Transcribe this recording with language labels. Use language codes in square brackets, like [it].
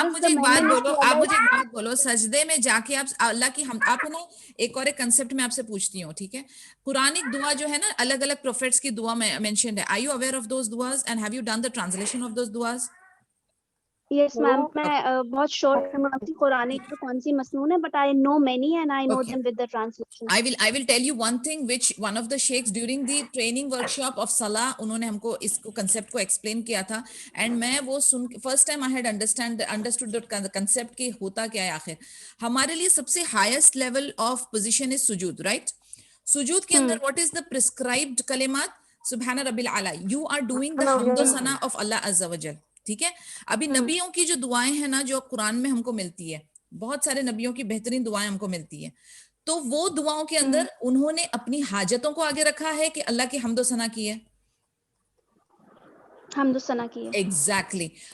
[hi] आप मुझे एक बात बोलो, सजदे में जाके आप अल्लाह की हम आप ना एक और एक कंसेप्ट में आपसे पूछती हूँ, ठीक है? कुरानिक दुआ जो है ना, अलग अलग प्रोफेट्स की दुआ में मेंशन्ड है. [en] Are you aware of those दुआस and have you done the translation of those दुआस? Yes ma'am, [hi] मैं बहुत शॉर्ट कुरानिक तो कौन सी मसनून है, [en] But I know many and I know them with the translation. I will tell you one thing which one of the sheikhs during the training workshop of salah [hi] उन्होंने हमको इसको concept को explain किया था, [en] and [hi] मैं वो सुन [en] first time I had understood the concept [hi] कि होता क्या है आखिर. हमारे लिए सबसे [en] highest level of position is सुजूद, right? [hi] सुजूद के अंदर [en] what is the prescribed कलिमात? [ar] सुबहान रब्बिल आला. [en] You are doing the hamd wa sana of Allah Azza wa Jal. [hi] ठीक है? अभी नबियों की जो दुआएं हैं ना, जो कुरान में हमको मिलती है, बहुत सारे नबियों की बेहतरीन दुआएं हमको मिलती है, तो वो दुआओं के अंदर उन्होंने अपनी हाजतों को आगे रखा है कि अल्लाह की हम्दो सना की है. हम्दो सना की है. एग्जैक्टली.